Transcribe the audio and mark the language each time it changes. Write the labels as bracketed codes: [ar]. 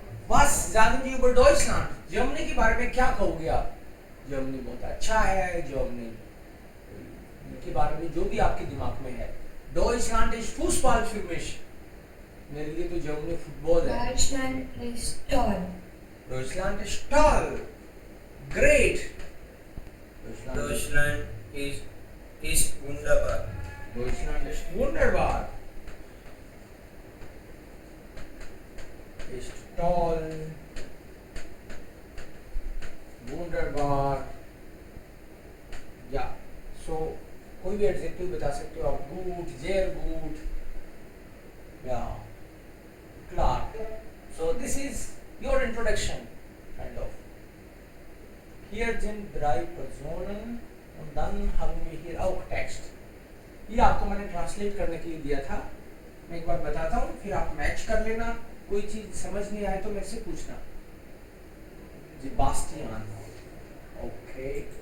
[hi] बस [de] sagen Sie über Deutschland, [hi] Germany के बारे में क्या कहोगे आप? जर्मनी बहुत अच्छा है, जर्मनी के बारे में जो भी आपके दिमाग में है। [de] Deutschland ist Fußball für mich, [hi] मेरे लिए तो जर्मनी फुटबॉल है। [de] Deutschland ist toll. Deutschland ist toll, great. Deutschland ist wunderbar. Deutschland ist wunderbar. Ist toll, wunderbar. [hi] या सो कोई भी एडजेक्टिव बता सकते हो आप, गुड, [de] sehr gut, [hi] या klar. [en] So this is your introduction, kind of. [de] Hier sind 3 Personen und dann haben wir hier auch Text. [hi] ये आपको मैंने ट्रांसलेट करने के लिए दिया था, मैं एक बार बताता हूँ, फिर आप मैच कर लेना। कोई चीज समझ नहीं आए तो मेरे से पूछना। जी बास्टियान, ओके।